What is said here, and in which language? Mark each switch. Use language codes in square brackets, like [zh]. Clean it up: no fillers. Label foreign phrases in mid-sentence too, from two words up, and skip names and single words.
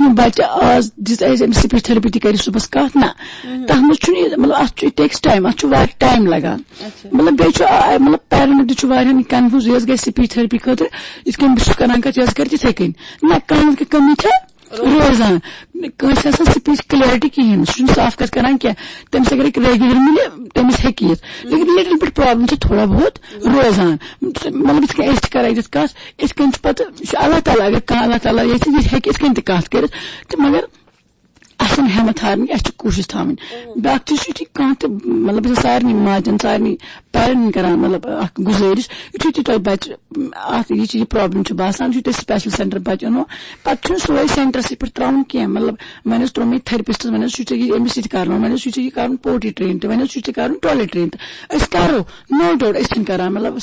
[ks] نہٕ بچہِ آز دِژ اسہِ أمِس [en] speech therapy [ks] تہِ کرِ صُبحس کتھ نہ تتھ منٛز چھُنہٕ یہِ مطلب اتھ چھُ [en] it takes time [ks] اتھ چھُ واریاہ ٹایم لگان مطلب بیٚیہِ چھُ مطلب پیرنٹ تہِ چھُ واریاہ کنفیوٗز یہِ حظ گژھِ [en] speech therapy [ks] خٲطرٕ یِتھ کٔنۍ بہٕ چھُس کران کتھ یہِ حظ کرِ تِتھے کٔنۍ نہ کانٛہہ کٔمی چھےٚ روزان کٲنٛسہِ آسان [en] speech clarity [ks] کِہینۍ سُہ چھُنہٕ صاف کتھ کران کینٛہہ تٔمِس اگر ریگیولر مِلہِ تٔمِس ہیٚکہِ یِتھ لیکن [en] little bit problem [ks] چھِ [ur] تھوڑا بہت [ks] روزان مطلب یِتھ کٔنۍ أسۍ تہِ کران ییٚتٮ۪تھ کتھ یِتھ کٔنۍ چھُ پتہٕ یہِ چھُ اللہ تعالیٰ اگر کانٛہہ اللہ تعالیٰ ییٚتہِ یہِ ہیٚکہِ یِتھ کٔنۍ تہِ کتھ کٔرِتھ تہٕ مگر اچھا ہمت ہارنی اچھا کوشش تھاوٕنۍ بیاکھ چیز چھُ کانٛہہ تہِ مطلب بہٕ چھَس سارنٕے ماجٮ۪ن سارنٕے پیرنٹن کران مطلب اکھ گُزٲرِش یُتھُے تہِ تۄہہِ بچہِ اتھ یہِ پرابلم چھِ باسان یُتھُے تۄہہِ [en] special centre [ks] بچہِ أنو پتہٕ چھُنہٕ سورُے سینٹرسٕے پٮ۪ٹھ تراوُن کینٛہہ مطلب وۄنۍ اوس ترومٕے تھرپسٹس وۄنۍ اوس چھُ ژےٚ أمِس سۭتۍ کرُن وۄنۍ اوس چھُ ژےٚ کرُن [en] potty train [ks] تہِ وۄنۍ اوس چھُ کرُن [en] toilet train [ks] تہِ أسۍ کرو [en] no doubt [ks] أسۍ چھِنہٕ کران مطلب